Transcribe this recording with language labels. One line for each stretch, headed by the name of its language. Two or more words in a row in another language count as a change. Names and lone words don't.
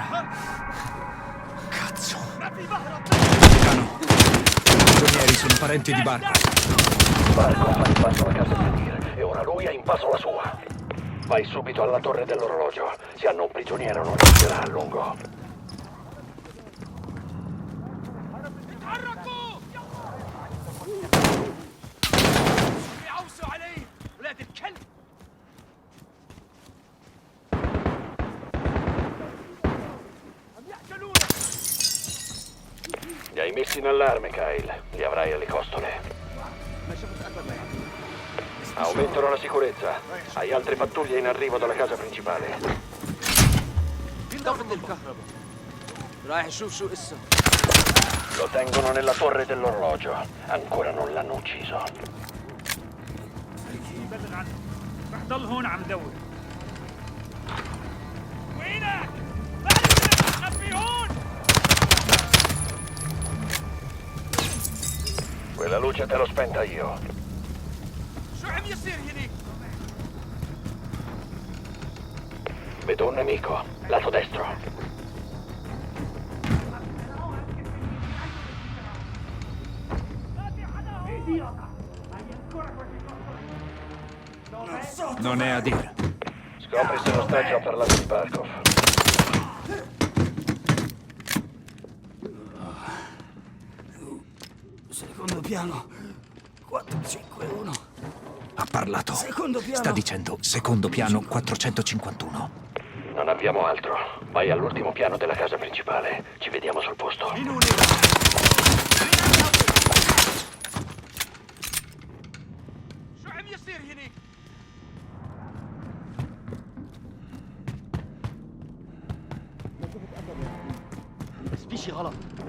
Italian: Cazzo. Capitano, i prigionieri sono parenti di Barco. Barkov ha invaso la casa di Adir e ora lui ha invaso la sua. Vai subito alla torre dell'orologio. Se hanno un prigioniero non resterà a lungo.
Arabic: تحركوا! بيعوسوا علي ولاد الكلب! عم يقتلونا!
Italian: Li hai messi in allarme, Kyle. Li avrai alle costole. Aumentano la sicurezza. Hai altre pattuglie in arrivo dalla casa principale.
Arabic: طفت الكهرباء رايح اشوف شو قصه.
Italian: Lo tengono nella torre dell'orologio. Ancora non l'hanno ucciso.
Arabic: بلغ عنه رح ضل هون عم دور. وينك؟ خبي هون.
Italian: Quella luce te l'ho spenta io.
Arabic: شو عم يصير هنيك؟
Italian: Vedo un nemico. Lato destro. Non è a dire. Scopri se l'ostaggio ha parlato di Barkov. Secondo piano 451. Ha parlato. Secondo piano. Sta dicendo secondo piano 451. Non abbiamo altro. Vai all'ultimo piano della casa principale. Ci vediamo sul posto.
Arabic: شو عم يصير هنيك؟ بس في شي غلط.